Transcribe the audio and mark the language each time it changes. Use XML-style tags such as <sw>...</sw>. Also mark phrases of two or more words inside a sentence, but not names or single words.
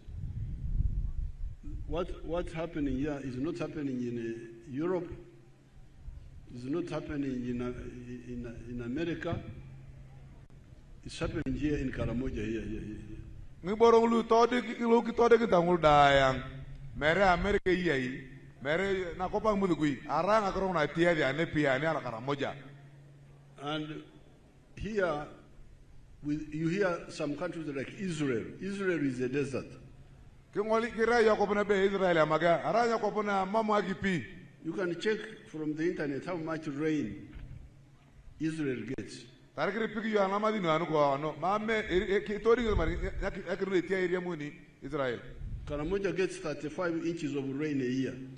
<en>What's happening here is not happening in Europe. It's not happening in America. It's happening here in Karamoja. Here.</en> <kdj>Mere America yai, mere na kopang mudugui, arang akrong na tiada ane pia ane ala Karamoja.</kdj> <en>And here You hear some countries like Israel. Israel is a desert. You can check from the internet how much rain Israel gets. Karamoja gets 35 inches of rain a year.</en>